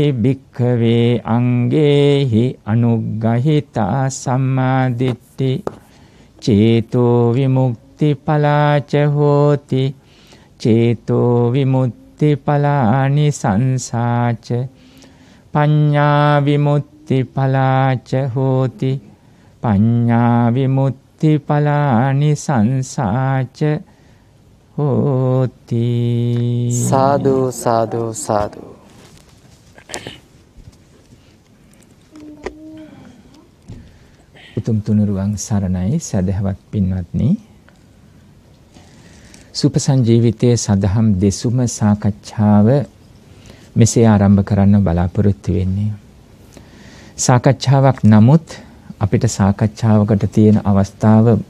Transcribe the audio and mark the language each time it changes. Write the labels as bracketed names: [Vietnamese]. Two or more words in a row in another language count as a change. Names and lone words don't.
[Pali] භික්ඛවේ අංගේහි අනුග්ගහිතා සම්මාදිට්ඨි චේතෝ විමුක්ති පලාච හෝති චේතෝ විමුක්ති පලානි සංසාච පඤ්ඤා විමුක්ති පලාච හෝති පඤ්ඤා විමුක්ති පලානි සංසාච හෝති [Sinhala] සාදු සාදු සාදු උතුම් තුනුරුවන් සරණයි සදහවත් පින්වත්නි සුපසංජීවිතයේ සදහම් දෙසුම සාකච්ඡාව මෙසේ ආරම්භ කරන්න බලාපොරොත්තු වෙන්නේ සාකච්ඡාවක් නමුත් අපිට සාකච්ඡාවකට තියෙන අවස්ථාව